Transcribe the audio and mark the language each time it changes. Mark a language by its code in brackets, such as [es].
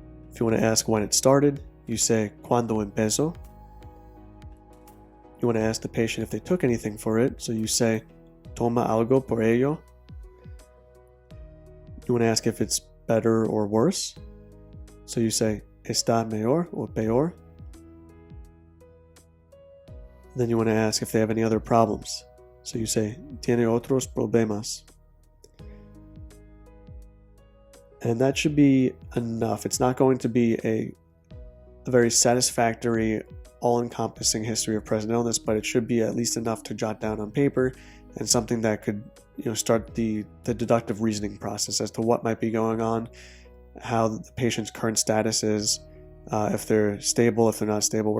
[en] If you want to ask when it started, you say, [es] "¿Cuándo empezó?" [en] You want to ask the patient if they took anything for it, so you say, [es] "Toma algo por ello?" [en] You want to ask if it's better or worse. So you say, [es] está mejor [en] or [es] peor. [en] Then you want to ask if they have any other problems. So you say, [es] tiene otros problemas. [en] And that should be enough. It's not going to be a very satisfactory, all-encompassing history of present illness, but it should be at least enough to jot down on paper and something that could, start the deductive reasoning process as to what might be going on, how the patient's current status is, if they're stable, if they're not stable.